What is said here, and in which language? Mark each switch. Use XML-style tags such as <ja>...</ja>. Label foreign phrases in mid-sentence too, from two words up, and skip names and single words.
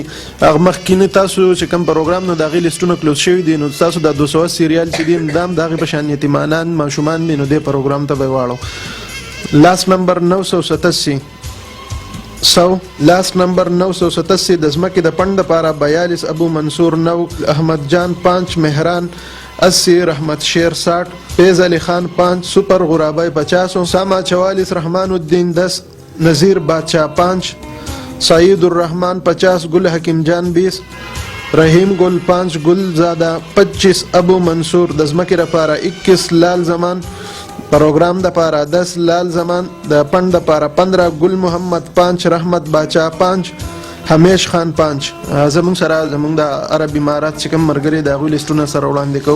<ps>هغه مخکینه تاسو چې کوم پروګرام نو دغه لیستونه کلوز شوی دي نو تاسو د 280 ریال چې دیم دام دغه په شان یتیمانان ماشومان دي نو د پروګرام ته به واړو. لاس نمبر 987 100, لاس نمبر 987 د ځمکې د پند لپاره 42, ابو منصور 9, احمد جان 5, مهران 80, رحمت شیر 60, فیض علی خان 5, سپر غرابای 50, ساما 44, رحمان الدین 10, نذیر بادشاہ 5, سعید الرحمن 50, گل حکیم جان 20, رحیم گل 5, گل زادہ 25, ابو منصور د ځمکې لپاره 21, لال زمان پروګرام د پاره 10, لال زمان د پند د پاره 15, گل محمد 5, رحمت باچا 5, همیش خان 5. زمون سره زمون د عرب امارات چې کوم مرګري د غوی لیستونه سره وړاندې کوو.</ps>